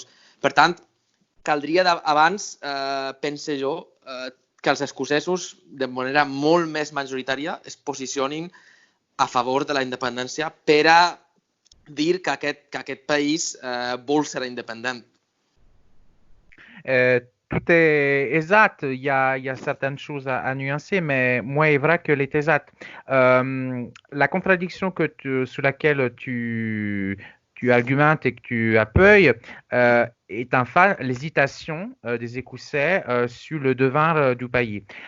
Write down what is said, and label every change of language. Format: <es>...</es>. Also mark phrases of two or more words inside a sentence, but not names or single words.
<ca>Per tant, caldria abans, pense jo, que els escocesos, de manera molt més majoritària, es posicionin a favor de la independència per a dir que aquest país vol ser independent.</ca> <fr>Tout est exact, il y a certaines choses à nuancer, mais moins est vrai que les exact. La contradiction sur laquelle tu argumentes et que tu appuies est en fait l'hésitation des Écossais sur le devenir du pays.</fr>